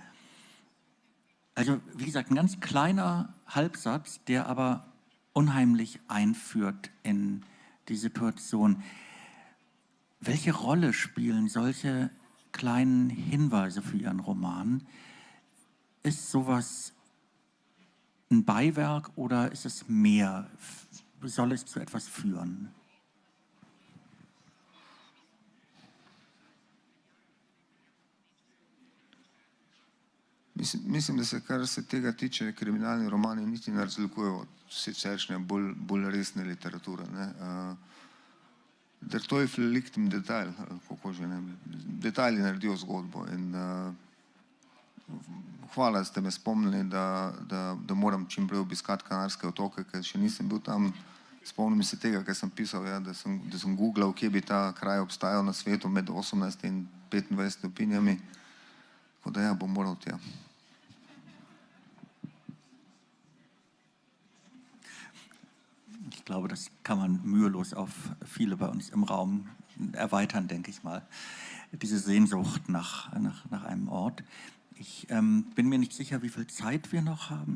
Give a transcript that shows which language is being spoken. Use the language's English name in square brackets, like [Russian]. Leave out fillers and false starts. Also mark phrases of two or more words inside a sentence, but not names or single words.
[German] Also wie gesagt, ein ganz kleiner Halbsatz, der aber unheimlich einführt in die Situation. Welche Rolle spielen solche kleinen Hinweise für Ihren Roman? Ist sowas ein Beiwerk oder ist es mehr? Soll es zu etwas führen? [Slovenian] Mislim, da se, kar se tega tiče, kriminalni romani niti ne razlikujejo od siceršnje bolj resne literature. [German] Der Teufel liegt im Detail, [Slovenian] kako že ne. Detajli naredijo zgodbo in hvala, da ste me spomnili, da moram čim prej obiskati Kanarske otoke, ker še nisem bil tam. Spomnim se tega, kar sem pisal, da sem googlal, kje bi ta kraj obstajal na svetu med 18 in 25 stopinjami. Tako da bom moral tja. [German] Ich glaube, das kann man mühelos auf viele bei uns im Raum erweitern, denke ich mal. Diese Sehnsucht nach einem Ort. Ich bin mir nicht sicher, wie viel Zeit wir noch haben.